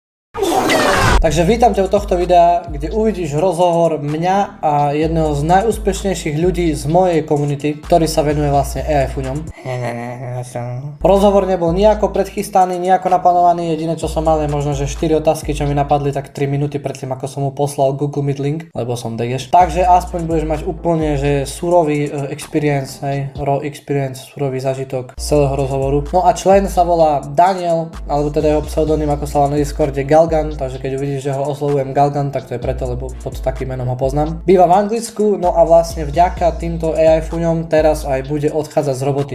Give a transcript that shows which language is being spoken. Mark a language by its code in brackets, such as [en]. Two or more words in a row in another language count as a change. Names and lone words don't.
[sk] Takže vítam ťa u tohto videa, kde uvidíš rozhovor mňa a jedného z najúspešnejších ľudí z mojej komunity, ktorý sa venuje vlastne AI fuňom. Rozhovor nebol nejako predchystaný, nejako naplánovaný, jediné čo som mal je možno, že 4 otázky, čo mi napadli tak 3 minúty predtým, ako som mu poslal Google Meet link, lebo som degeš. Takže aspoň budeš mať úplne, že surový experience, [en] raw experience, [sk] surový zážitok z celého rozhovoru. No a člen sa volá Daniel, alebo teda jeho pseudonym, ako sa volá na Discorde, Galgan, takže keď uvidíš, že ho oslovujem Galgan, tak to je preto, lebo pod takým menom ho poznám. Býva v Anglicku, no a vlastne vďaka týmto AI fuňom teraz aj bude odchádzať z roboty.